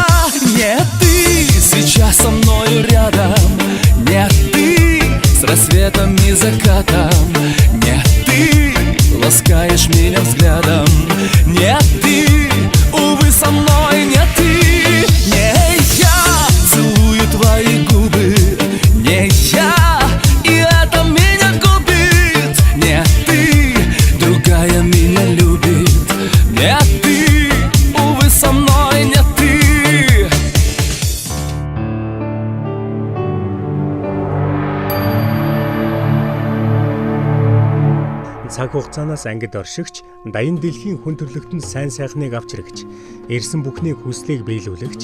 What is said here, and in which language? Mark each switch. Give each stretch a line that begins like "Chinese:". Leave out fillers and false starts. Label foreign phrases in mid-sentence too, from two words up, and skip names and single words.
Russian: Не ты сейчас со мною рядом, не ты с рассветом и закатом, не ты ласкаешь меня взглядом, не ты, увы, со мной не ты. Не я целую твои губы, не я, и это меня губит. Не ты, другая меня любит, не ты, увы, со мной не ты.
Mongolian: Цаг хугацаанаас ангид оршигч, даян дэлхийн хүн төрлөختөнд сайн сайхныг авч ирэгч, ирсэн бүхний хүслийг биелүүлэгч,